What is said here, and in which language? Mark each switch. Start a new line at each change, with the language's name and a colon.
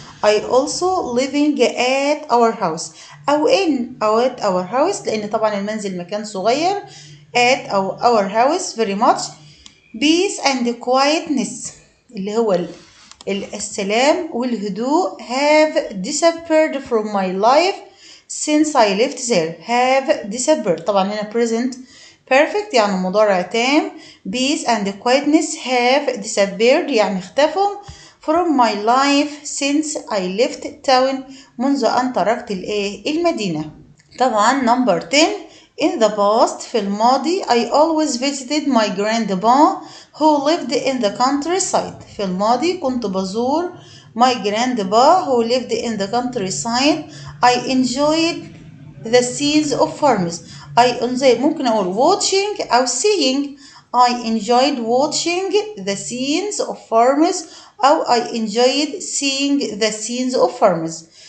English: I also living at our house أو at our house
Arabic: لأن طبعا المنزل مكان صغير.
English: at our house very much. Peace and quietness
Arabic: اللي هو السلام والهدوء
English: have disappeared from my life since I left there. have disappeared
Arabic: طبعا هنا
English: present perfect
Arabic: يعني مضارع تام.
English: Peace and quietness have disappeared
Arabic: يعني اختفوا
English: from my life since I left town
Arabic: منذ أن تركت المدينة.
English: طبعا number 10 in the past
Arabic: في الماضي
English: I always visited my grandpa who lived in the countryside.
Arabic: في الماضي كنت بزور
English: my grandpa who lived in the countryside. I enjoyed the scenes of farms.
Arabic: ممكن أقول watching أو seeing.
English: I enjoyed watching the scenes of farms أو I enjoyed seeing the scenes of farms.